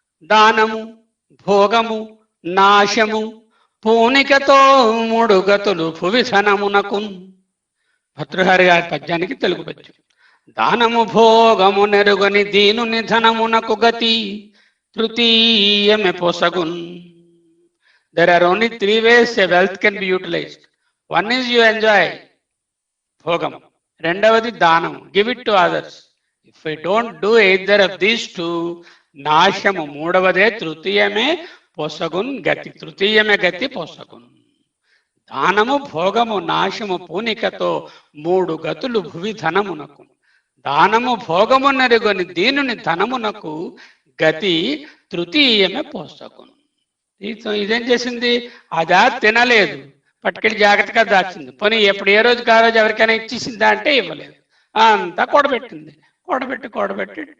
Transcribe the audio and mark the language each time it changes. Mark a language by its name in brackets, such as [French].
[Telugu] దానము భోగము నాశము పూనికతో 3 గతులు భువిధనమునకున్. భర్తృహరి గారి పద్యానికి తెలుగు పద్యం. దానము భోగము నెరుగని దీనుని ధనమునకు గతి తృతీయమే పొసగున్. [English] There are only 3 ways a wealth can be utilized. One is you enjoy భోగం, [Telugu] రెండవది దానం, [English] give it to others. If we don't do either of these two, [Telugu] నాశము, మూడవదే తృతీయమే పొసగున్ గతి. తృతీయమే గతి పొసగున్. దానము భోగము నాశము పూనికతో 3 గతులు భువి ధనమునకు. దానము భోగము నెరుగని దీనుని ధనమునకు గతి తృతీయమే పోసకును. ఇదేం చేసింది? అదా తినలేదు, పట్టుకెళ్ళి జాగ్రత్తగా దాచింది. పోనీ ఎప్పుడు ఏ రోజుకి ఆ రోజు ఎవరికైనా ఇచ్చేసిందా అంటే ఇవ్వలేదు. అంతా కూడబెట్టింది. కూడబెట్టి